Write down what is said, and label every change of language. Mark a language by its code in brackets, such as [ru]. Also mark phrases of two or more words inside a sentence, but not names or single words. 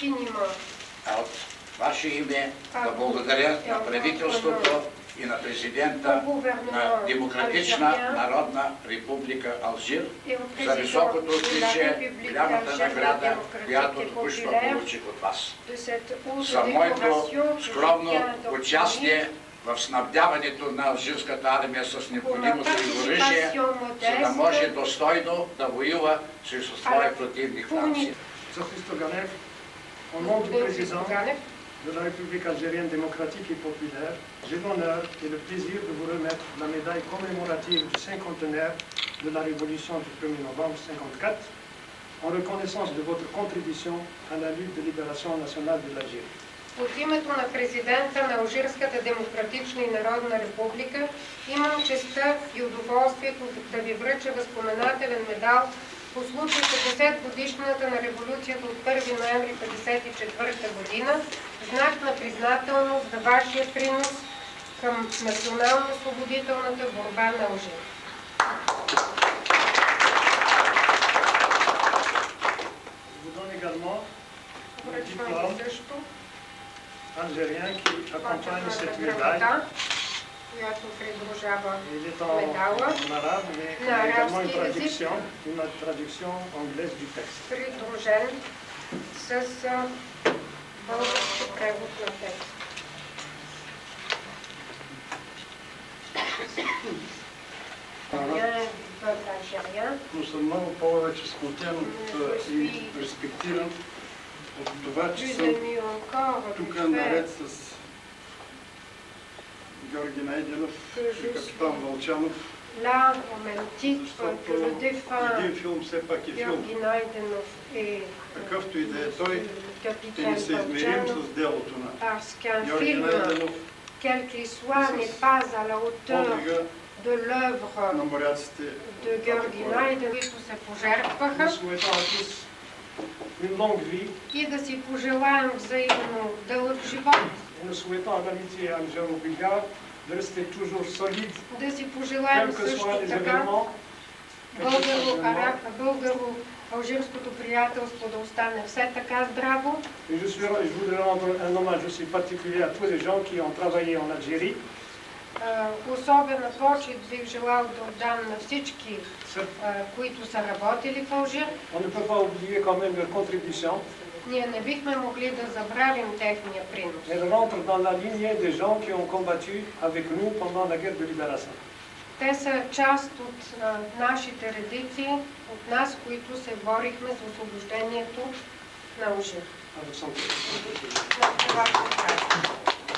[bg] От ваше име да благодаря на правителството и на президента на Демократична народна република Алжир за високото отличие, голямата награда, която току-що получих от вас. За моето скромно участие в снабдяването на алжирската армия с необходимото оръжие, за да може достойно да воюва срещу своя противник Франция. [fr] Au nom du président de la République algérienne démocratique et populaire, j'ai l'honneur et le plaisir de vous remettre la médaille commémorative du 50e de la Révolution du 1er novembre 1954 en reconnaissance de votre contribution à la lutte de libération nationale de l'Algérie. [bg] От името на президента на Алжирската демократична и народна република имам честта и удоволствието да ви връча възпоменателен медал по случай 50 годишнината на революцията от 1 ноември 1954 година, знак на признателност за вашия принос към национално-освободителната борба на Алжир. Връчваме също [fr] algérien qui accompagne cette médaille. [bg] която придружава [fr] Il est [bg] медала [fr] en arabe, mais il y a également une traduction anglaise du texte. [bg] Придружен с български превод на текст. Но съм много повече смутен и респектиран от това, че съм тук наред с Георги Найденов и капитан Вълчанов. [fr] Là, au même titre que le défunt [bg] Един филм все пак е филм. [fr] Георги Найденов et [bg] Какъвто и да е той, [fr] le [bg] е [fr] capitaine [bg] несъизмерим Вълчанов, с делото на [fr] parce qu'un Георги film, Найденов, quel qu'il soit, n'est pas à la hauteur [bg] подвига [fr] de l'œuvre [bg] на моряците. de Георги Найденов, които се пожертваха, [fr] Nous souhaitons à tous une longue vie. [bg] и да си пожелаем взаимно дълъг живот, [fr] Et nous souhaitons à l'amitié algéro-bulgare de rester toujours solide, [bg] да си пожелаем [fr] quels que [bg] също [fr] soient les [bg] така [fr] événements. [bg] българо-алжирското приятелство да остане все така здраво. [fr] Et je voudrais rendre un hommage aussi particulier à tous les gens qui ont travaillé en Algérie. [bg] Особена почит бих желал да отдам на всички, които са работили в Алжир. [fr] On ne peut pas oublier quand même leur contribution. [bg] Ние не бихме могли да забравим техния принос. [fr] Elle rentre dans la lignée des gens qui ont combattu avec nous pendant la guerre de libération. [bg] Те са част от нашите редици, от нас, които се борихме за освобождението на Алжир. [fr] Avec son [bg] На това,